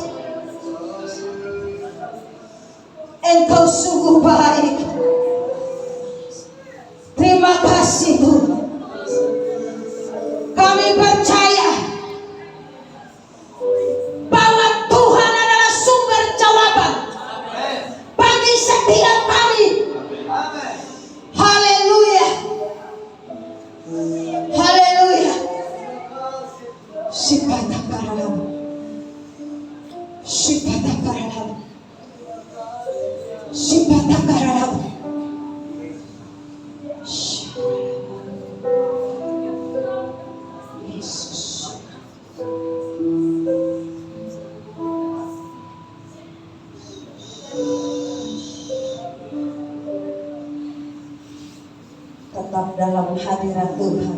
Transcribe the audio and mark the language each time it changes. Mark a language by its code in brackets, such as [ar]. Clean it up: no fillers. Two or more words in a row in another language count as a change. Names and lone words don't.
[id] Engkau sungguh baik. Terima kasih Tuhan. Kami percaya bahwa Tuhan adalah sumber jawaban bagi setiap kami. Haleluya. Haleluya. Sipata karalam. Sipata karalam. Sipata karalam. Yesus. Tetap dalam hadirat Tuhan.